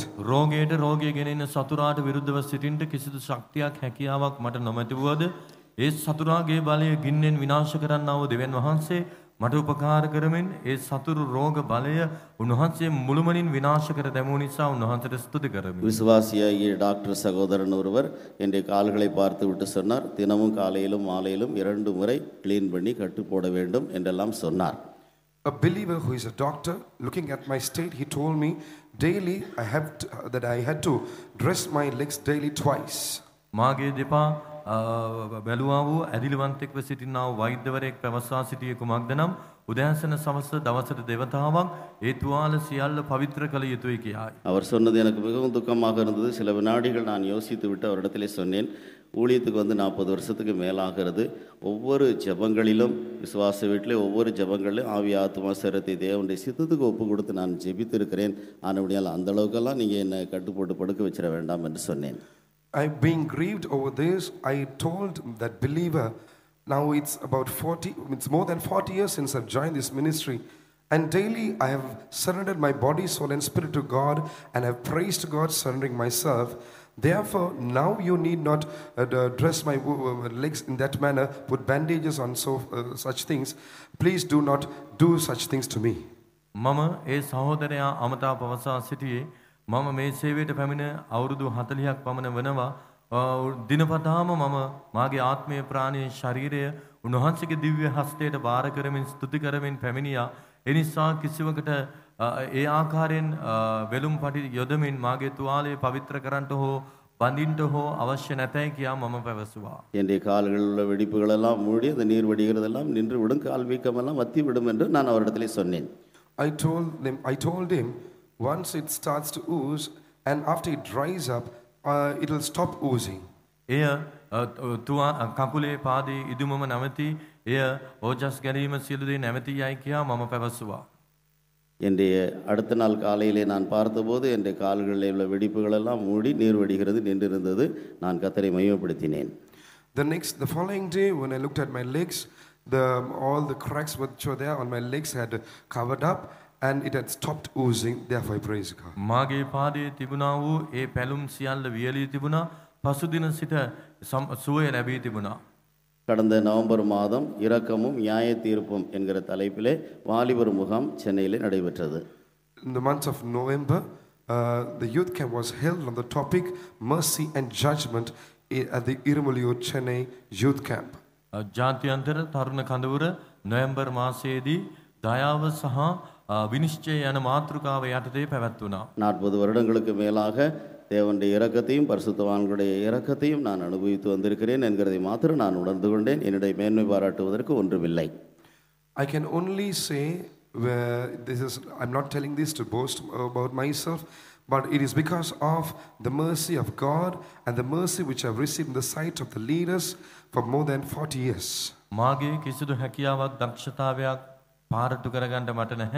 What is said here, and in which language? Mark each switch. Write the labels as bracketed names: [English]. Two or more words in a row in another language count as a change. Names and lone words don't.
[Sinhala] රෝගයට රෝගය ගෙනෙන සතුරාට විරුද්ධව සිටින්න කිසිදු ශක්තියක් හැකියාවක් මට නොමැතිවද ඒ සතුරාගේ බලය ගින්නෙන් විනාශ කරන්නා වූ දෙවියන් වහන්සේ මට උපකාර කරමින් ඒ සතුරු රෝග බලය උන්වහන්සේ මුළුමනින් විනාශ කර දැමූ නිසා උන්වහන්සේට ස්තුති කරමි. [Tamil] விசுவாசியாகிய டாக்டர் சகோதரன் ஒருவர் என்னுடைய கால்களை பார்த்து விட்டு சொன்னார், தினமும் காலையிலும் மாலையிலும் 2 முறை கிளீன் பண்ணி கட்டு போட வேண்டும் என்றெல்லாம் சொன்னார். [English] A believer who is a doctor, looking at my state, he told me daily that I had to dress my legs daily twice. [Sinhala] මාගේ දෙපා බැලුවා වූ ඇදිලිවන්තෙක්ව සිටිනා වූ වෛද්‍යවරයෙක් පැවසා සිටියේ කුමක්ද නම් උදෑසන සවස දවසට දෙවතාවක් ඒ තුවාල සියල්ල පවිත්‍ර කළ යුතුයි කියායි. [Tamil] அவர் சொன்னது எனக்கு மிகவும் துக்கமாக இருந்தது. சில வினாடிகள் நான் யோசித்து விட்டு அவரிடத்திலே சொன்னேன், ஊழியத்துக்கு வந்து 40 வருஷத்துக்கு மேலாகிறது. ஒவ்வொரு ஜெபங்களிலும் விசுவாச வீட்டிலே ஒவ்வொரு ஜெபங்களிலும் ஆவி ஆத்மா சரீரத்தை தேவனுடைய சித்தத்துக்கு ஒப்பு கொடுத்து நான் ஜெபித்து இருக்கிறேன். ஆனபடியால் அந்த அளவுக்கெல்லாம் நீங்கள் என்னை கட்டுப்போட்டு படுக்க வச்சிட வேண்டாம் என்று சொன்னேன். [English] I being grieved over this, I told that believer, now it's more than 40 years since I've joined this ministry, and daily I have surrendered my body, soul and spirit to God, and have praised God, surrendering myself. Therefore, now you need not dress my legs in that manner, put bandages on such things. Please do not do such things to me. [Sinhala] මම ඒ සහෝදරයා අමතා පවසා සිටියේ මම මේ සේවයට පැමිණ අවුරුදු 40ක් පමණ වෙනවා. දිනපතාම මම මාගේ ආත්මීය ප්‍රාණීය ශරීරය උන්වහන්සේගේ දිව්‍ය හස්තයට බාර කරමින් ස්තුති කරමින් පැමිණියා. ඒ නිසා කිසිවකට ඒ ආකාරයෙන් වෙලුම් පටි යොදමින් මාගේ තුවාලය පවිත්‍ර කරන්නට හෝ බඳින්නට හෝ අවශ්‍ය නැතයි කියා මම පැවසුවා. [Tamil] என்னுடைய கால்களில் உள்ள வெடிப்புகளெல்லாம் மூடி அந்த நீர் வடிகிறதெல்லாம் நின்று விடும், கால் வீக்கமெல்லாம் வத்தி விடும் என்று நான் அவரிடத்திலே சொன்னேன். [English] I told him once it starts to ooze, and after it dries up, it will stop oozing. [Sinhala] එය කකුලේ පාදේ ඉදුමම නැවති එය ඕජස් ගැනීම සියලු දේ නැවති යයි කියා මම පැවසුවා. [Tamil] என்னுடைய அடுத்த நாள் காலையிலே நான் பார்த்தபோது என்னுடைய கால்களில் உள்ள வெடிப்புகளெல்லாம் மூடி நீர் வடிகிறது நின்றிருந்தது. நான் கர்த்தரை மகிமைப்படுத்தினேன். [English] The following day when I looked at my legs, all the cracks which were there on my legs had covered up, and it had stopped oozing. Therefore I praise God. [Sinhala] මාගේ පාදයේ තිබුණා වූ ඒ පැලුම් සියල්ල වියලී තිබුණා. පසුදින සිට සුවය ලැබී තිබුණා. [Tamil] கடந்த நவம்பர் மாதம் இரக்கமும் நியாய தீர்ப்பும் என்கிற தலைப்பிலே வாலிபர் முகாம் சென்னையில் நடைபெற்றது. [English] In the month of November, the youth camp was held on the topic Mercy and Judgment at the Irumaliur Chennai Youth Camp. [Sinhala] ජාත්‍යන්තර තරුණ කඳවුර නොවැම්බර් මාසයේදී දයාව සහ විනිශ්චය යන මාතෘකාව යටතේ පැවැත්වුණා. [Tamil] 40 வருடங்களுக்கு மேலாக தேவனுடைய இரக்கத்தையும் பரிசுத்தவான்களுடைய இரக்கத்தையும் நான் அனுபவித்து வந்திருக்கிறேன் என்கிறதை மாத்திரம் நான் உணர்ந்து கொண்டேன். என்னுடைய மேன்மை பாராட்டுவதற்கு ஒன்றுமில்லை. [English] I can only say, I'm not telling this to boast about myself, but it is because of the mercy of God and the mercy which I've received in the sight of the leaders for more than 40 years. [Sinhala] මාගේ කිසිදු හැකියාවක් දක්ෂතාවයක් පාරට්ටු කරගන්න මට නැහැ.